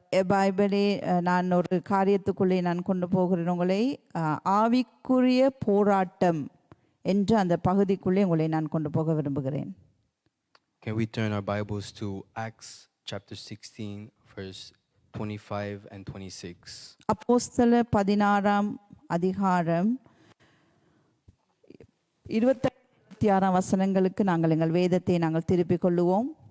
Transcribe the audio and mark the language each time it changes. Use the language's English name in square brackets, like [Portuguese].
[Tamil] பைபிளே நான் ஒரு காரியத்துக்குள்ளே நான் கொண்டு போகிறேன் உங்களை ஆவிக்குரிய போராட்டம் என்ற அந்த பகுதிக்குள்ளே உங்களை நான் கொண்டு போக விரும்புகிறேன். [English] Can we turn our Bibles to Acts chapter 16 verse 25 and 26? [Tamil] அப்போஸ்தலர் 16ஆம் அதிகாரம் 26ஆம் வசனங்களுக்கு நாங்கள் எங்கள் வேதத்தை நாங்கள் திருப்பிக் கொள்ளுவோம்.